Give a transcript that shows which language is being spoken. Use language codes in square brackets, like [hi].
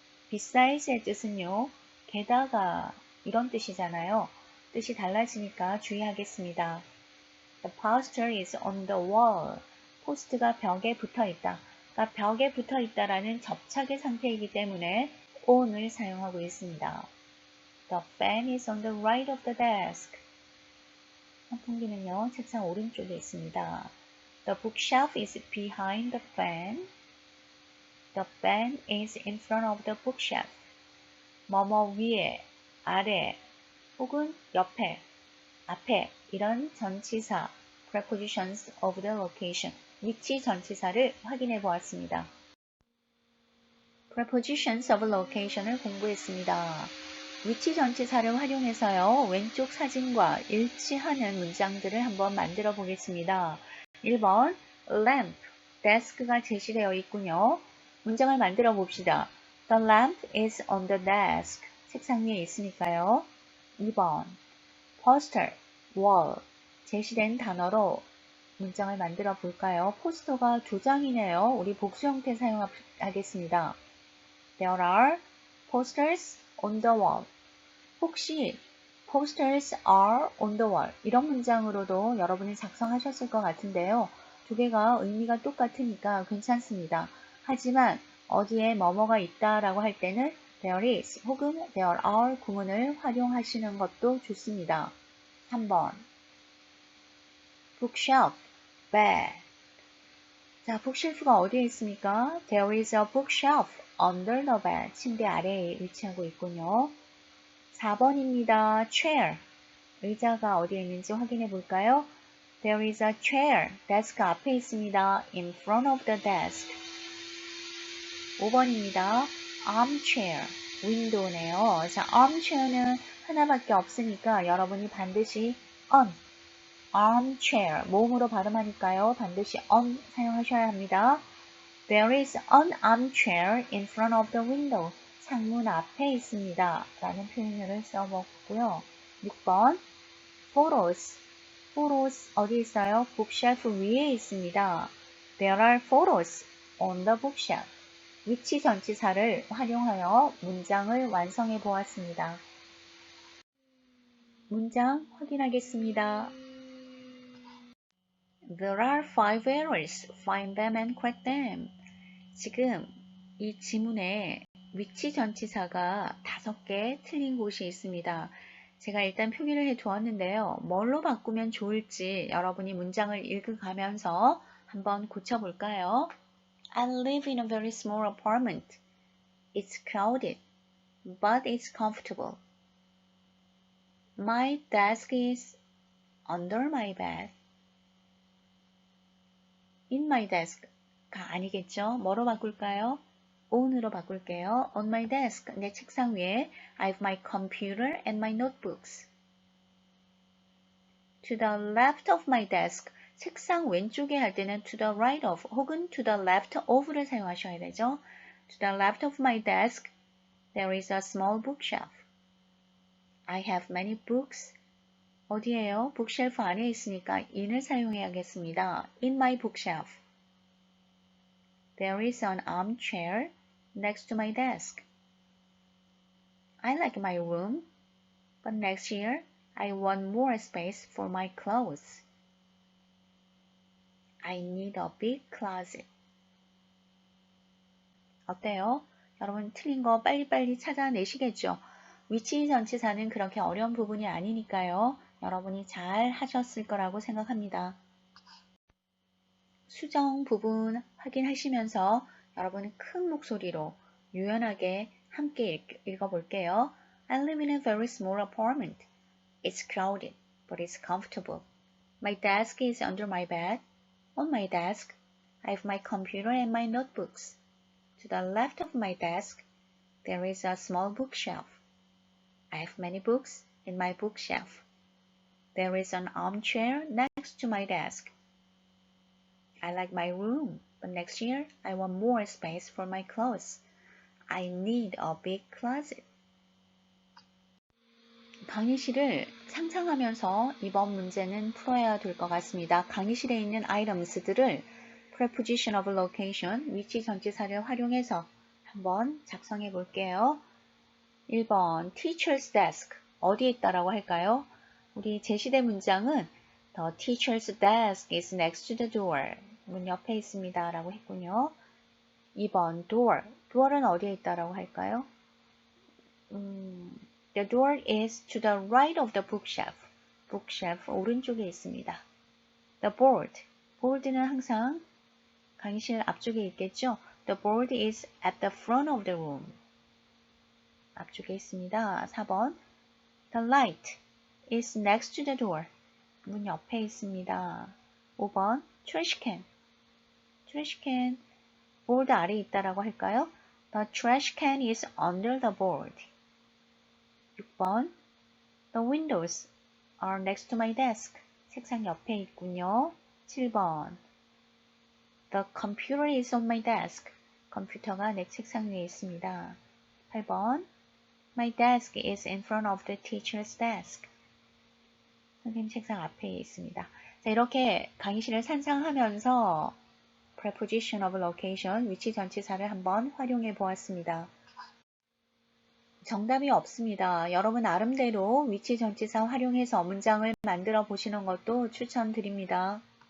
[ko] beside스의 뜻은요. 게다가 이런 뜻이잖아요. 뜻이 달라지니까 주의하겠습니다. [en] The poster is on the wall. [ko] 포스트가 벽에 붙어 있다. 그러니까 벽에 붙어 있다라는 접착의 상태이기 때문에 on을 사용하고 있습니다. [en] The fan is on the right of the desk. [ko] 선풍기는요, 책상 오른쪽에 있습니다. [en] The bookshelf is behind the fan. The fan is in front of the bookshelf. [ko] 뭐뭐 위에, 아래, 혹은 옆에, 앞에 이런 전치사 [en] prepositions of the location [ko] 위치 전치사를 확인해 보았습니다. [en] prepositions of location을 [ko] 공부했습니다. 위치 전치사를 활용해서요. 왼쪽 사진과 일치하는 문장들을 한번 만들어 보겠습니다. 1번 lamp, desk가 제시되어 있군요. 문장을 만들어 봅시다. [en] The lamp is on the desk. [ko] 책상 위에 있으니까요. 2번 poster, wall, 제시된 단어로 문장을 만들어 볼까요? 포스터가 두 장이네요. 우리 복수 형태 사용하겠습니다. [en] There are posters on the wall. [ko] 혹시 [en] posters are on the wall [ko] 이런 문장으로도 여러분이 작성하셨을 것 같은데요. 두 개가 의미가 똑같으니까 괜찮습니다. 하지만 어디에 뭐뭐가 있다라고 할 때는 [en] there is 혹은 there are [ko] 구문을 활용하시는 것도 좋습니다. 3번 bookshelf, bed. 자, 북쉘프가 어디에 있습니까? [en] There is a bookshelf under the bed. [ko] 침대 아래에 위치하고 있군요. 4번입니다. chair. 의자가 어디에 있는지 확인해 볼까요? [en] There is a chair. [ko] 데스크 앞에 있습니다. [en] In front of the desk. 5번입니다. armchair. [ko] 윈도우네요. 자, armchair는 하나밖에 없으니까 여러분이 반드시 on, armchair, 모음으로 발음하니까요. 반드시 on 사용하셔야 합니다. [en] There is an armchair in front of the window. [ko] 창문 앞에 있습니다. 라는 표현을 써먹고요. 6번 photos. photos 어디 있어요? bookshelf 위에 있습니다. [en] There are photos on the bookshelf. [ko] 위치 전치사를 활용하여 문장을 완성해 보았습니다. 문장 확인하겠습니다. [en] There are 5 errors. Find them and correct them. [ko] 지금 이 지문에 위치 전치사가 5개 틀린 곳이 있습니다. 제가 일단 표기를 해 두었는데요. 뭘로 바꾸면 좋을지 여러분이 문장을 읽어가면서 한번 고쳐볼까요? [en] I live in a very small apartment. It's crowded, but it's comfortable. My desk is under my bed. [ko] In my desk가 아니겠죠? 뭐로 바꿀까요? on으로 바꿀게요. [en] On my desk, [ko] 내 책상 위에 [en] I have my computer and my notebooks. To the left of my desk, [ko] 책상 왼쪽에 할 때는 [en] to the right of 혹은 to the left of를 [ko] 사용하셔야 되죠. [en] To the left of my desk, there is a small bookshelf. I have many books. [ko] 어디에요? bookshelf 안에 있으니까 in을 사용해야겠습니다. [en] In my bookshelf. There is an armchair next to my desk. I like my room, but next year I want more space for my clothes. I need a big closet. [ko] 어때요? 여러분 틀린 거 빨리빨리 찾아내시겠죠? 위치 전치사는 그렇게 어려운 부분이 아니니까요. 여러분이 잘 하셨을 거라고 생각합니다. 수정 부분 확인하시면서 여러분 큰 목소리로 유연하게 함께 읽어볼게요. [en] I live in a very small apartment. It's crowded, but it's comfortable. My desk is under my bed. On my desk, I have my computer and my notebooks. To the left of my desk, there is a small bookshelf. I have many books in my bookshelf. There is an armchair next to my desk. I like my room, but next year I want more space for my clothes. I need a big closet. [ko] 강의실을 상상하면서 이번 문제는 풀어야 될 것 같습니다. 강의실에 있는 items들을 preposition of location, 위치 전치사를 활용해서 한번 작성해 볼게요. 1번 teacher's desk, 어디에 있다라고 할까요? 우리 제시대 문장은 [en] The teacher's desk is next to the door. [ko] 문 옆에 있습니다. 라고 했군요. 2번 door, door은 어디에 있다라고 할까요? [en] The door is to the right of the bookshelf. [ko] bookshelf 오른쪽에 있습니다. [en] The board, [ko] board는 항상 강의실 앞쪽에 있겠죠? [en] The board is at the front of the room. [ko] 앞쪽에 있습니다. [en] 4번 The light is next to the door. [ko] 문 옆에 있습니다. 5번 trash can. trash can board 아래에 있다라고 할까요? [en] The trash can is under the board. 6번 The windows are next to my desk. [ko] 책상 옆에 있군요. [en] 7번 The computer is on my desk. [ko] 컴퓨터가 내 책상 위에 있습니다. [en] 8번 My desk is in front of the teacher's desk. [ko] 선생님 책상 앞에 있습니다. 자, 이렇게 강의실을 상상하면서 preposition of location, 위치 전치사를 한번 활용해 보았습니다. 정답이 없습니다. 여러분 나름대로 위치 전치사 활용해서 문장을 만들어 보시는 것도 추천드립니다.